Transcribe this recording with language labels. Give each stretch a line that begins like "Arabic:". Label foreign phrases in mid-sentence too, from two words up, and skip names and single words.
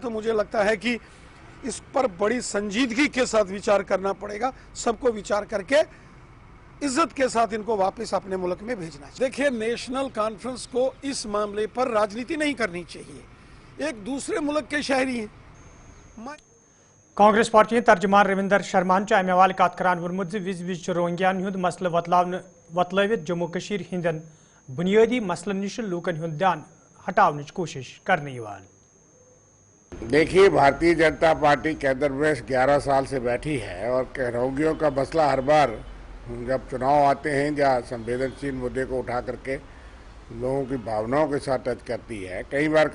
Hindi: तो मुझे लगता है कि इस पर बड़ी संजीदगी के साथ विचार करना पड़ेगा। सबको विचार करके इज्जत के साथ इनको वापस अपने मुल्क में भेजना चाहिए। देखिए, नेशनल कॉन्फ्रेंस को इस मामले पर राजनीति नहीं करनी चाहिए। एक दूसरे मुल्क के शहरी हैं।
Kashmiri: کانگریس پارٹی ترجمان رویندر شرمان اَمہِ حوالہٕ کتھ کران وونمُت وِز وِز روہنٛگیاہن ہُنٛد مسلہٕ وتلٲوِتھ جموٗں کٔشیٖر ہِنٛدن بُنیادی مسلن نِش لوٗکن ہُنٛد دھیان ہٹاونہٕ کوشش کرنہٕ.
Hindi: देखिए, भारतीय जनता पार्टी केंद्र में 11 साल से बैठी है और रोहिंग्यों का मसला हर बार जब चुनाव आते हैं या संवेदनशील मुद्दे को उठा करके लोगों की भावनाओं के साथ टच करती है।